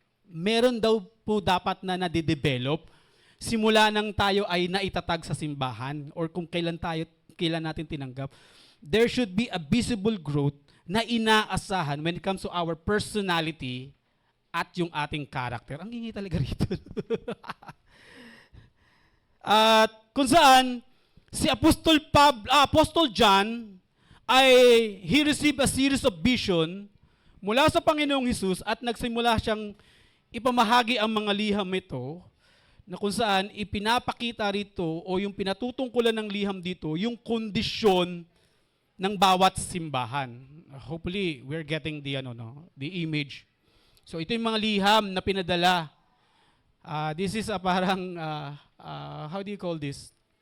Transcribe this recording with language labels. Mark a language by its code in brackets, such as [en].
[tl] Meron daw po dapat na nade-develop simula nang tayo ay naitatag sa simbahan or kung kailan natin tinanggap. [en] There should be a visible growth [tl] na inaasahan [en] when it comes to our personality [tl] at yung ating [en] character. [tl] Ang hingi talaga rito. At kung saan si Apostle John [en] he received a series of vision [tl] mula sa Panginoong Hesus at nagsimula siyang ipamahagi ang mga liham ito na kung saan ipinapakita rito o yung pinatutungkulan ng liham dito yung kondisyon ng bawat simbahan. [en] Hopefully, we're getting the image. [tl] So ito yung mga liham na pinadala. [en] This is a parang how do you call this?